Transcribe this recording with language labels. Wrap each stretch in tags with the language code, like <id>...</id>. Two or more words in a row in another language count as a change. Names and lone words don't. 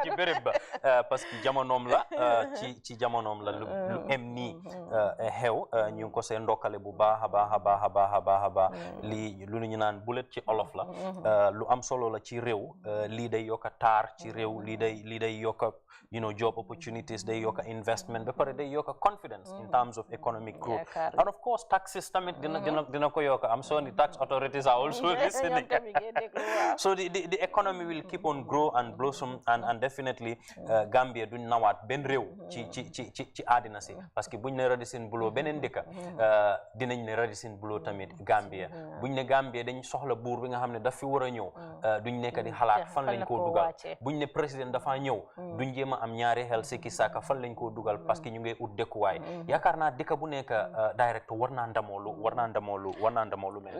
<wo>ci béréb ba</wo> <fr>parce que</fr> <wo>jamonoom la ci jamonoom la lu em nii xew ñu ngi ko see ndokkale bu baax a baax a baax a baax a baax a baax lii lu ñu naan bulet ci olof la lu am solo la ci réew lii day yokka taar ci réew lii day yokka</wo> <en>job opportunities</en> <wo>day yokka investment ba pare day yokka</wo> <en>confidence in terms of economic growth and of course taxes</en> <wo>tamit dina ko yokka am</wo> <en>sorry tax authorities are also listening so the economy will keep on grow and blossom and definitely</en> <wo>Gambia duñ nawaat benn réew ci àddina si</wo> <fr>parce que</fr> <wo>buñ ne Radisson Blu beneen dëkka dinañ ne Radisson Blu tamit Gambia buñ ne Gambia dañ soxla buur bi nga xam ne daf fi war a ñëw duñ nekk di xalaat fan lañ koo dugal buñ ne président dafa ñëw duñ jéem a am ñaari xel sikki saaka fan lañ koo dugal</wo> <fr>parce que</fr> <wo>ñu ngi ut dëkkuwaay yaakaar naa dëkk bu nekk directeur war naa ndamoolu mel</wo>